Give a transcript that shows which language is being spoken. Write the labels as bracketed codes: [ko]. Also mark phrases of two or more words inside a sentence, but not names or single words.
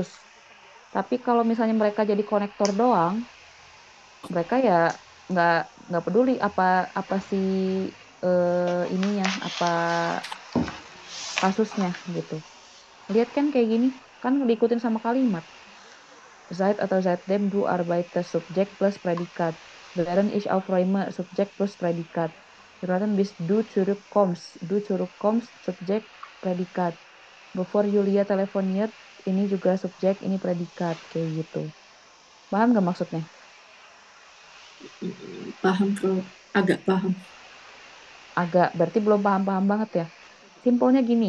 [id] Tapi kalau misalnya mereka jadi konektor doang, mereka ya nggak peduli apa sih ininya, apa kasusnya gitu. Lihat kan kayak gini, kan diikutin sama kalimat. Zeit atau seitdem [de] du arbeitest [id] subjek plus predikat. [de] Während ich aufräume [id] subjek plus predikat. Berarti [de] bis du zurückkommst [id] subjek predikat. [de] Before Julia telefoniert, [id] ini juga subjek, ini predikat kayak gitu. Paham nggak maksudnya? Paham, Prof. Agak paham. Agak, berarti belum paham-paham banget ya. Simpelnya gini.